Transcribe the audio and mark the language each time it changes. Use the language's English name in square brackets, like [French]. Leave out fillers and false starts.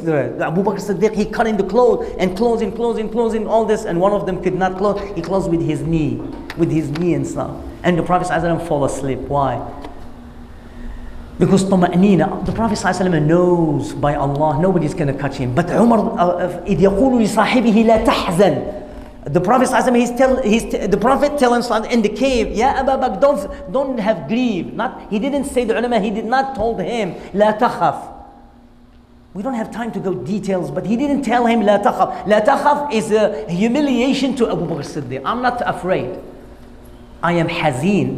[English] Abu Bakr Siddiq, he cut in the clothes and closing all this, and one of them could not close. He closed with his knee and stuff. And the Prophet ﷺ fall asleep. Why? Because طمأنينة. The Prophet ﷺ knows by Allah nobody's going to catch him. But Umar, [Arabic] إذ يقول لصاحبه لا تحزن. [English] The Prophet ﷺ, the Prophet tells him in the cave, Ya Abu Bakr, don't have grief. He didn't say, the ulama, he did not told him, La takhaf. We don't have time to go details, but he didn't tell him, La takhaf. La takhaf is a humiliation to Abu Bakr Siddiq. I'm not afraid. I am hazeen.